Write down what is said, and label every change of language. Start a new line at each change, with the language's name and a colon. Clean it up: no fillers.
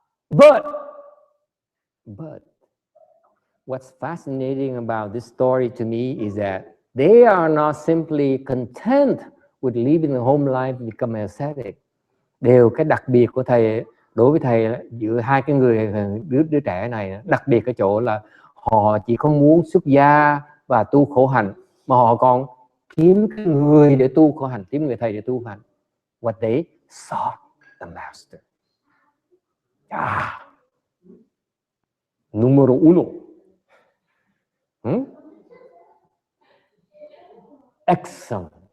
English: But what's fascinating about this story to me is that they are not simply content with living the home life and become ascetic.
Vietnamese: Điều cái đặc biệt của thầy, đối với thầy giữa hai cái đứa trẻ này, đặc biệt cái chỗ là họ chỉ không muốn xuất gia và tu khổ hạnh, mà họ còn kiếm cái người để tu khổ hạnh, kiếm người thầy để tu khổ hạnh.
English: What they sought the master. Numero uno. Excellent.